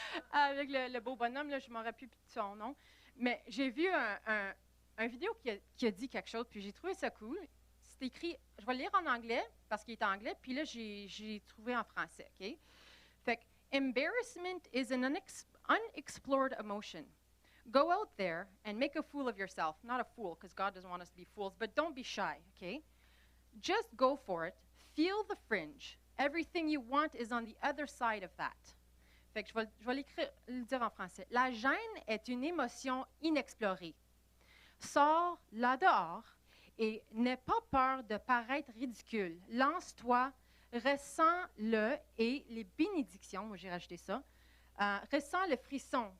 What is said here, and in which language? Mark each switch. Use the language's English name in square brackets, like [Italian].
[French] Avec le beau bonhomme, là, je ne m'en rappelle plus de son nom. Mais j'ai vu un vidéo qui a dit quelque chose, puis j'ai trouvé ça cool. C'est écrit, je vais le lire en anglais, parce qu'il est anglais, puis là, j'ai trouvé en français, OK? Fait que, [English] Embarrassment is an unexplored emotion. Go out there and make a fool of yourself. Not a fool, because God doesn't want us to be fools, but don't be shy, okay? Just go for it. Feel the fringe. Everything you want is on the other side of that. [French] Fait que je vais le dire en français. La gêne est une émotion inexplorée. Sors là dehors et n'aie pas peur de paraître ridicule. Lance-toi, ressens-le et les bénédictions, moi j'ai rajouté ça, ressens le frisson.